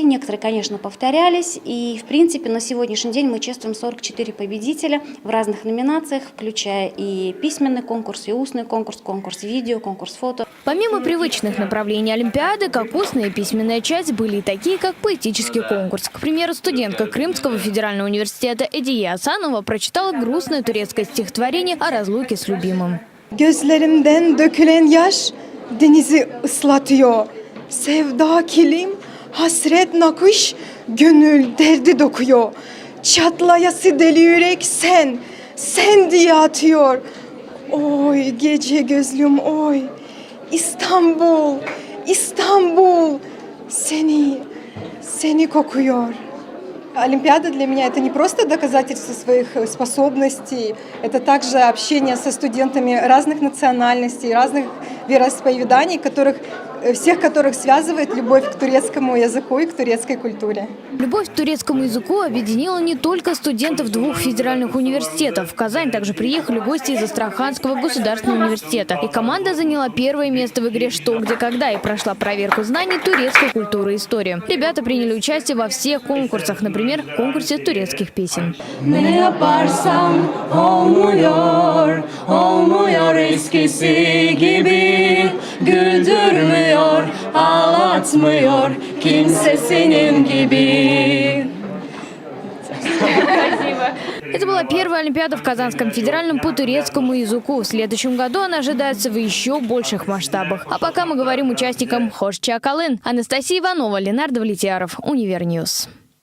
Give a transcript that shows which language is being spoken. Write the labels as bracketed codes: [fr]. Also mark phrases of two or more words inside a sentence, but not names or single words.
[ru] Некоторые, конечно, повторялись. И, в принципе, на сегодняшний день мы чествуем 44 победителя в разных номинациях, включая и письменный конкурс, и устный конкурс, конкурс видео, конкурс фото. Помимо привычных направлений олимпиады, как устная и письменная часть, были и такие, как поэтический конкурс. К примеру, студентка Крымского федерального университета Эдия Асанова прочитала грустное турецкое стихотворение о разлуке с любимым. [tr] Gözlerimden dökülen yaş denizi ıslatıyor. Sevda kilim, hasret nakış, gönül derdi dokuyor. Çatlayası deli yürek sen diye atıyor. Oy gece gözlüm oy, İstanbul, İstanbul, seni kokuyor. [ru] Олимпиада для меня – это не просто доказательство своих способностей, это также общение со студентами разных национальностей, разных вероисповеданий, всех которых связывает любовь к турецкому языку и к турецкой культуре. Любовь к турецкому языку объединила не только студентов двух федеральных университетов. В Казань также приехали гости из Астраханского государственного университета. И команда заняла первое место в игре «Что, где, когда» и прошла проверку знаний турецкой культуры и истории. Ребята приняли участие во всех конкурсах, например, в конкурсе турецких песен. [tr] Ağlatmıyor kimse senin gibi. [ru] Это была первая олимпиада в Казанском федеральном по турецкому языку. В следующем году она ожидается в еще больших масштабах. А пока мы говорим участникам [tr] «Hoş çakalın». [ru] Анастасия Иванова, Ленардо Влетьяров, Универньюз.